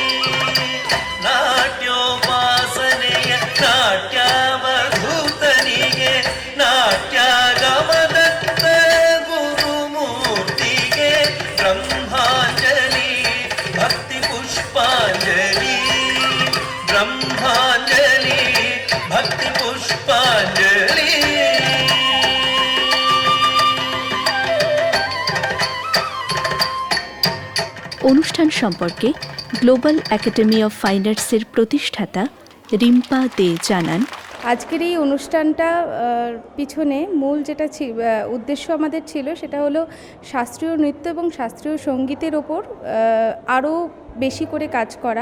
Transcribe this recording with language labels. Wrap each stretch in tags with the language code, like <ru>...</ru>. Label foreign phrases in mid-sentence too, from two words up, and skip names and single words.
<kn>ನಾಟ್ಯೋಪಾಸನೆಯ ನಾಟ್ಯಾವಧೂತನಿಗೆ ನಾಟ್ಯಾಗಮ ದತ್ತ ಗುರುಮೂರ್ತಿಗೆ ಬ್ರಹ್ಮಾಂಜಲಿ ಭಕ್ತಿ ಪುಷ್ಪಾಂಜಲಿ. ಬ್ರಹ್ಮಾಂಜಲಿ ಭಕ್ತಿ ಪುಷ್ಪಾಂಜಲಿ.</kn> <bn>অনুষ্ঠান সম্পর্কে গ্লোবাল একাডেমি অফ ফাইন আর্টসের প্রতিষ্ঠাতা রিম্পা দে জানান, আজকের এই অনুষ্ঠানটা পিছনে মূল যেটা উদ্দেশ্য আমাদের ছিল সেটা হলো শাস্ত্রীয় নৃত্য এবং শাস্ত্রীয় সঙ্গীতের ওপর আরও বেশি করে কাজ করা।</bn>